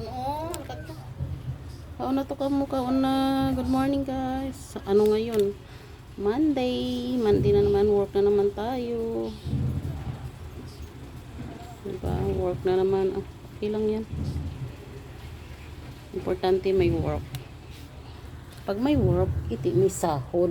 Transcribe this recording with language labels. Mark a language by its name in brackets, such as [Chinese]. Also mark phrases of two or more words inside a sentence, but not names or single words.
[Hiligaynon] Oh, kaon na to ka mo, kaon na. [English] Good morning guys. [Filipino] Ano ngayon? Monday na naman, work na naman tayo. Diba? Work na naman. Okay lang yan. Importante may work. Pag may work, may sahod.